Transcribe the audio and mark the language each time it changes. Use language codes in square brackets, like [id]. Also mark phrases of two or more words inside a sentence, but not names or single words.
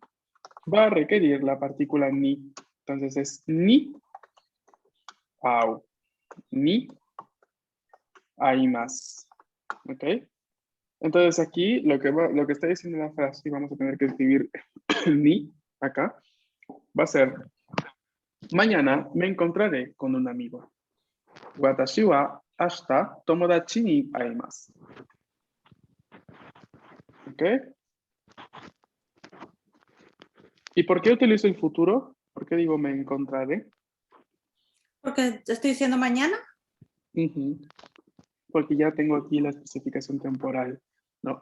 [es] Va a requerir la partícula ni. Entonces es [ja] に会う, [es] ni hay más. ¿Ok? Entonces aquí lo que está diciendo la frase, y vamos a tener que escribir ni acá, va a ser: mañana me encontraré con un amigo. [ja] 私は明日友達に会います. [es] ¿Ok? ¿Y por qué utilizo el futuro? ¿Por qué digo me encontraré? Porque estoy diciendo mañana. Ujú. Porque ya tengo aquí la especificación temporal, ¿no?